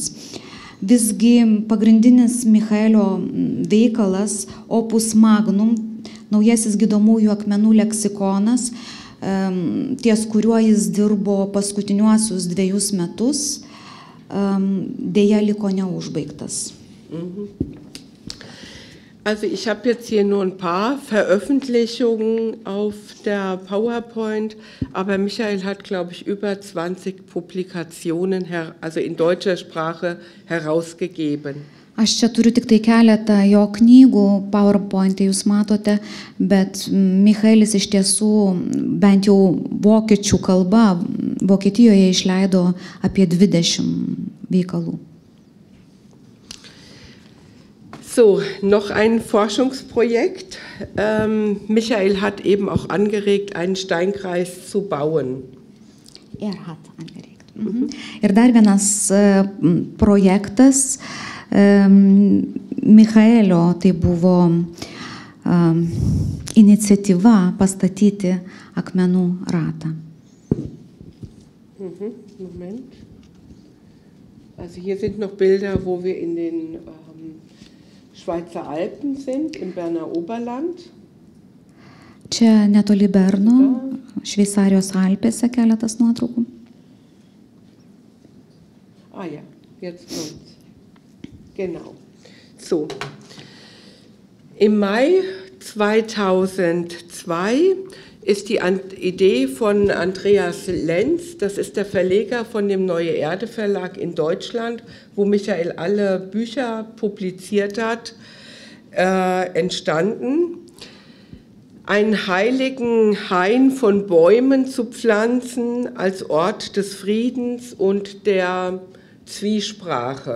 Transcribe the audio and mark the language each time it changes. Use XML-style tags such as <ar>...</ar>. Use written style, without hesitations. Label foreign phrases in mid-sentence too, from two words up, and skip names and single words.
<lt>Visgi pagrindinis Michaelio veikalas,</lt> <la>Opus Magnum,</la> <lt>naujasis gydomųjų akmenų leksikonas, ties kuriuo jis dirbo paskutiniuosius 2 metus, dėja liko neužbaigtas.</lt> <de>Also ich habe jetzt hier nur ein paar Veröffentlichungen auf der PowerPoint, aber Michael hat, glaube ich, über 20 Publikationen, also in deutscher Sprache, herausgegeben.</de> <lt>Aš čia turiu tik tai keletą jo knygų, PowerPoint jūs matote, bet Michaelis iš tiesų bent jau vokiečių kalba Vokietijoje išleido apie 20 veikalų.</lt> <de>So, noch ein Forschungsprojekt. Michael hat eben auch angeregt, einen Steinkreis zu bauen. Hat angeregt.</de> <lt>Ir dar vienas projektas Michaelio, tai buvo iniciatyva pastatyti akmenų ratą.</lt> <de>Moment. Also hier sind noch Bilder, wo wir in den Schweizer Alpen sind, im Berner Oberland.</de> <lt>Čia netoli Berno, Šveicarijos Alpėse keletas nuotraukų.</lt> <de>Ah ja, jetzt kommt's. Genau. So. Im Mai 2002 ist die Idee von Andreas Lenz, das ist der Verleger von dem Neue Erde Verlag in Deutschland, wo Michael alle Bücher publiziert hat, entstanden, einen heiligen Hain von Bäumen zu pflanzen als Ort des Friedens und der Zwiesprache.</de>